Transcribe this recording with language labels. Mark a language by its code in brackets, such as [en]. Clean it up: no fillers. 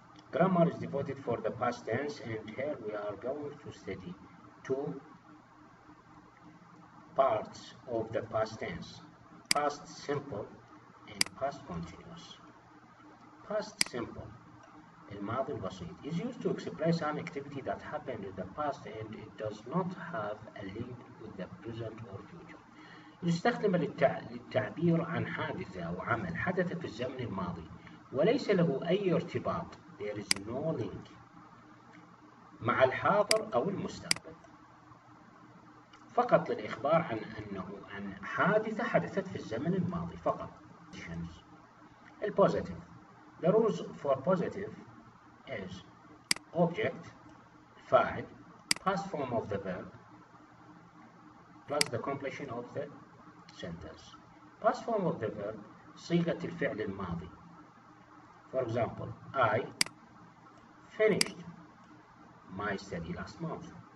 [en] Grammar is devoted for the past tense, and here we are going to study two parts of the past tense: past simple and past continuous. Past simple, [ar] الماضي البسيط, [en] is used to express an activity that happened in the past and it does not have a link with the present or future. [ar] يستخدم للتعبير عن حادثة أو عمل حدث في الزمن الماضي وليس له أي ارتباط. [en] There is no link [ar] مع الحاضر أو المستقبل، فقط للإخبار عن حادثة حدثت في الزمن الماضي فقط. البوزيتيف. [en] The rules for positive is object, فاعل, past form of the verb, plus the completion of the sentence. Past form of the verb, [ar] صيغة الفعل الماضي. [en] For example, I finished my study last month.